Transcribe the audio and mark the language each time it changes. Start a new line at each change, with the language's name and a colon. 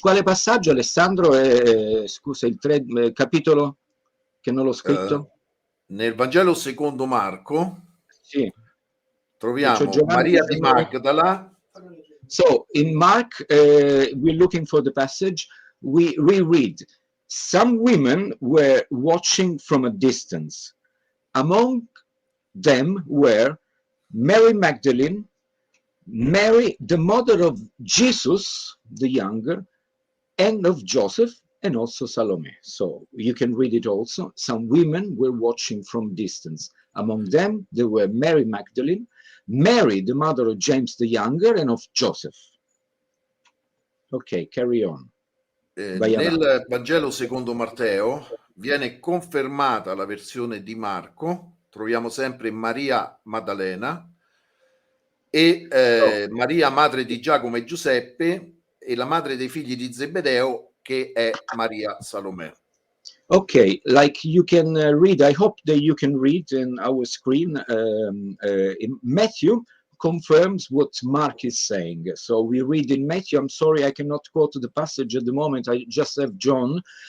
Italian: Quale passaggio, Alessandro? Scusa, il capitolo che non l'ho scritto. Nel Vangelo secondo Marco. Sì. Troviamo Maria di Magdala.
English: So in Mark, we're looking for the passage. We reread. Some women were watching from a distance. Among them were Mary Magdalene, Mary, the mother of Jesus, the younger, and of Joseph, and also Salome. So you can read it also. Some women were watching from distance. Among them, there were Mary Magdalene, Mary, the mother of James the younger, and of Joseph. Ok, carry on.
Italian: Nel Vangelo secondo Matteo viene confermata la versione di Marco. Troviamo sempre Maria Maddalena, e Maria, madre di Giacomo e Giuseppe, e la madre dei figli di Zebedeo, che è Maria Salomè.
English: Okay, like you can read, I hope that you can read in our screen, in Matthew confirms what Mark is saying. So we read in Matthew, I'm sorry I cannot quote the passage at the moment, I just have John.